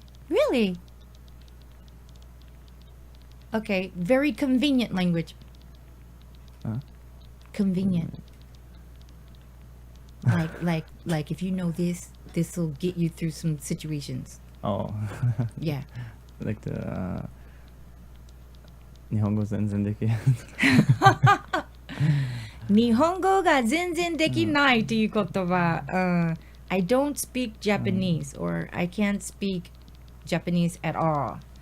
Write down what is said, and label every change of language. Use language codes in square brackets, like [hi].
[en] Really? Okay, very convenient language. Huh? Convenient. Like if you know this will get you through some situations. Oh. Yeah. Like the [ja] 日本語全然できない。日本語が全然できないという言葉、 [en] I don't speak Japanese or I can't speak Japanese at all.